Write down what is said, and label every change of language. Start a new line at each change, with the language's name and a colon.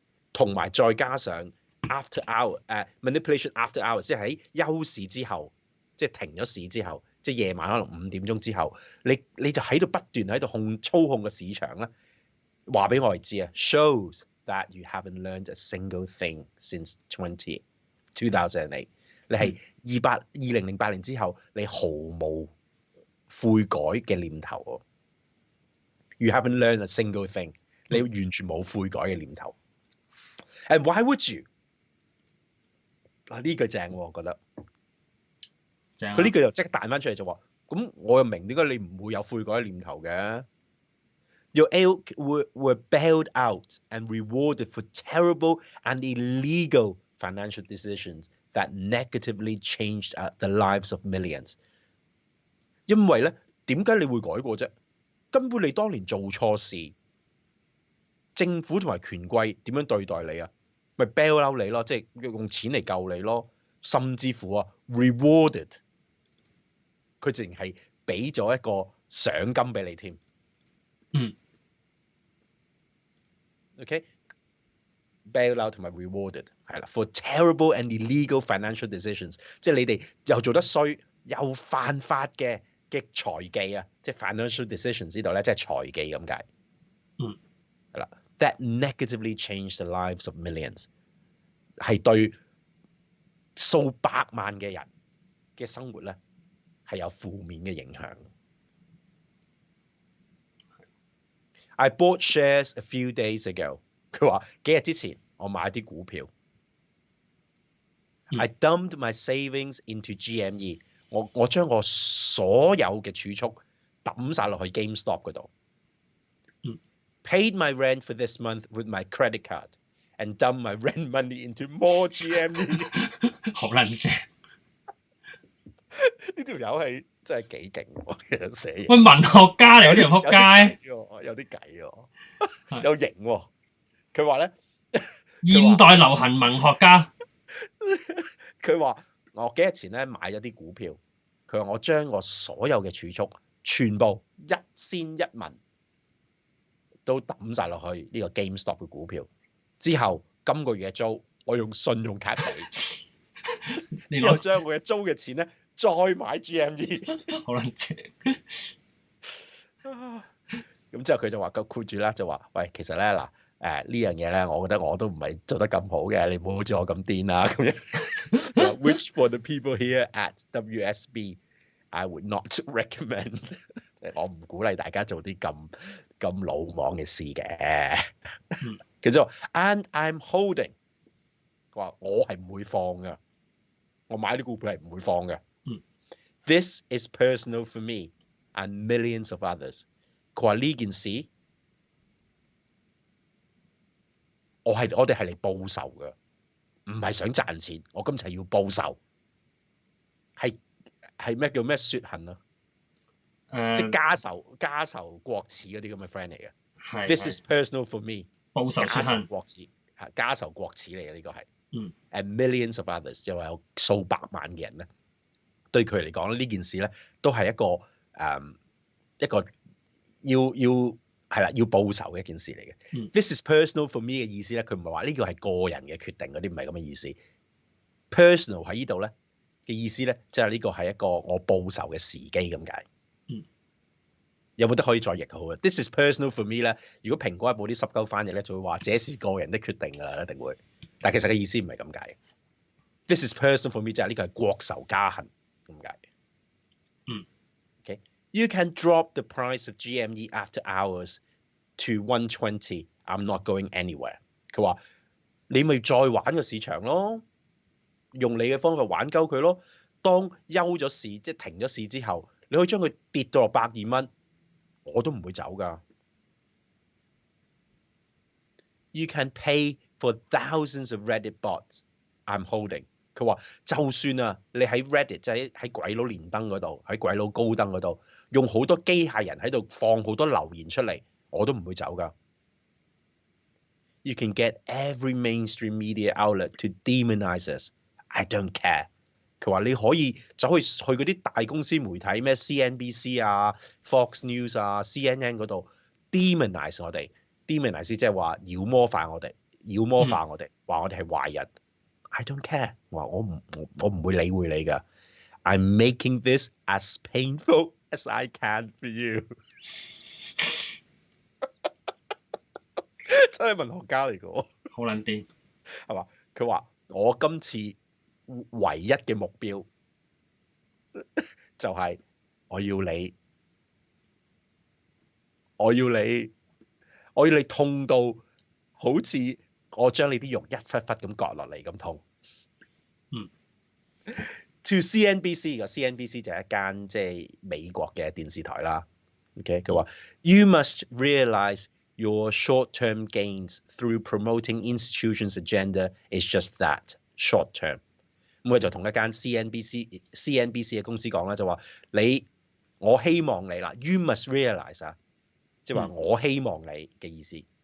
Cantonese: 同埋再加上
English: after hour manipulation after hours，
Cantonese: 即係喺休市之後，即係停咗市之後，即係夜晚可能5點鐘之後，你就喺度不斷喺度操控個市場咧，話俾我哋知啊 ，
English: shows that you haven't learned a single thing since 2008。
Cantonese: 你係2008年之後，你毫無悔改嘅念頭。
English: You haven't learned a single thing，
Cantonese: 你完全冇悔改嘅念頭。
English: And why would you？
Cantonese: 嗱呢句正喎，我覺得。佢呢句又即刻彈翻出嚟就話，咁我又明點解你唔會有悔改嘅念頭嘅。
English: Your ilk were bailed out and rewarded for terrible and illegal financial decisions that negatively changed the lives of millions。
Cantonese: 因為咧，點解你會改過啫？根本你當年做錯事，政府同埋權貴點樣對待你啊？咪 bail out 你咯，即係用錢嚟救你咯，甚至乎啊 rewarded， 佢淨係俾咗一個賞金俾你添。 OK，bail out 同埋 rewarded 係啦 ，
English: for terrible and illegal financial decisions，
Cantonese: 即係你哋又做得衰又犯法嘅財技啊，即係 financial decisions 呢度咧，即係財技咁解。係啦。
English: That negatively changed the lives of millions，
Cantonese: 係對數百萬嘅人嘅生活咧係有負面嘅影響。
English: I bought shares a few days ago。
Cantonese: 佢話幾日之前我買啲股票。
English: I dumped my savings into GME。
Cantonese: 我將我所有嘅儲蓄抌晒落去 GameStop 嗰度。
English: Paid my rent for this month with my credit card and dump my rent money into more GME。
Cantonese: 好撚正！呢條友係真係幾勁喎，寫嘢。喂，文學家嚟嗰條撲街，有啲計喎，有型喎。佢話咧，現代流行文學家。佢話我幾日前咧買咗啲股票，佢話我將我所有嘅儲蓄全部一仙一文都抌晒落去呢個 GameStop 嘅股票，之後今個月嘅租我用信用卡俾，之後將我嘅租嘅錢咧再買 GME。好撚正！咁之後佢就話個括住啦，就話喂，其實咧嗱呢樣嘢咧，我覺得我都唔係做得咁好嘅，你唔好好似我咁癲啦咁樣。
English: Which for the people here at WSB, I would not recommend。
Cantonese: 我唔鼓勵大家做啲咁魯莽嘅事嘅。佢就話
English: And I'm holding，
Cantonese: 佢話我係唔會放嘅，我買啲股票係唔會放嘅。
English: This is personal for me and millions of others。
Cantonese: 佢話呢件事，我哋係嚟報仇嘅，唔係想賺錢。我今次係要報仇，係咩叫咩雪恨啊？即係家仇國恥嗰啲咁嘅 friend 嚟嘅。
English: This is personal for me。
Cantonese: 報仇雪恨，家仇國恥嚟嘅呢個係。
English: And millions of others，
Cantonese: 就話有數百萬嘅人咧，對佢嚟講呢件事咧都係一個要報仇嘅一件事嚟嘅。
English: This is personal for me
Cantonese: 嘅意思咧，佢唔係話呢個係個人嘅決定嗰啲，唔係咁嘅意思。 Personal 喺呢度咧嘅意思咧，即係呢個係一個我報仇嘅時機咁解。有冇得可以再譯好啊 ？
English: This is personal for me
Cantonese: 咧，如果蘋果日報啲濕鳩翻譯咧，就會話這是個人的決定㗎啦，一定會。但其實嘅意思唔係咁解。
English: This is personal for me
Cantonese: 即係呢個係國仇家恨咁解。
English: You can drop the price of GME after hours to 120. I'm not going anywhere。
Cantonese: 佢話你咪再玩個市場咯，用你嘅方法玩鳩佢咯。當休咗市，即係停咗市之後，你可以將佢跌到落120蚊，我都唔會走㗎。
English: You can pay for thousands of Reddit bots I'm holding。
Cantonese: 佢話就算啊，你喺 Reddit 即係喺鬼佬連登嗰度，喺鬼佬高登嗰度，用好多機械人喺度放好多留言出嚟，我都唔會走㗎。
English: You can get every mainstream media outlet to demonize us. I don't care。
Cantonese: 佢話你可以走去嗰啲大公司媒體咩 CNBC 啊、Fox News 啊、CNN 嗰度 demonize 我哋。 demonize 即係話妖魔化我哋，話我哋係壞人。
English: I don't care。
Cantonese: 我唔會理會你㗎。
English: I'm making this as painful as I can for you。
Cantonese: 真係文學家嚟㗎，好撚癲，係嘛？佢話我今次唯一嘅目標就係我要你痛到好似我將你啲肉一忽忽咁割落嚟咁痛。 To CNBC 嘅 CNBC 就係一間即係美國嘅電視台啦。
English: OK， 佢話 You must realize your short-term gains through promoting institutions' agenda is just that short-term。
Cantonese: 咁佢就同一間 CNBC 嘅公司講啦，就話我希望你啦 ，
English: You must realize
Cantonese: 啊，即係話我希望你嘅意思。